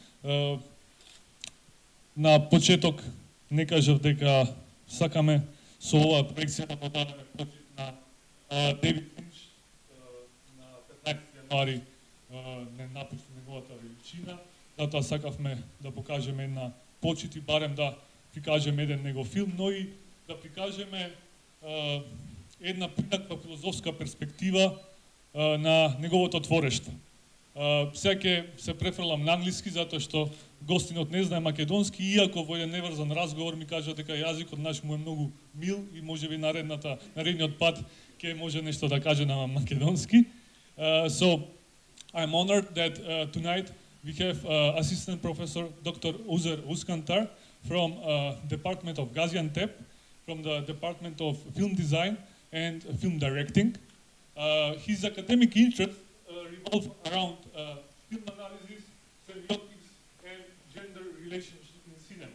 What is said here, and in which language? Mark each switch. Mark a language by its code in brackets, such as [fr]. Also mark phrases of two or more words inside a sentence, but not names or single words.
[mk] На почеток не кажав дека сакаме со оваа проекцијата да дадеме почит на David Lynch, на 15 јануари не напушти неговата величина, затоа сакавме да покажеме една почит и барем да прикажеме еден негов филм, но и да прикажеме една принаква филозофска перспектива на неговото творештво. Сега ќе се префрлам на англиски, затоа што гостинот не знае македонски, иако во еден неврзан разговор ми кажа дека јазикот наш му е многу мил и можеби наредниот пат ќе може нешто да каже на македонски. [en] So I'm honored that tonight we have Assistant Professor Dr. Özer Özkantar from Department of Gaziantep, from the Department of Film Design and Film Directing. His academic interests revolve around film analysis, semiotics, and gender relationships in cinema.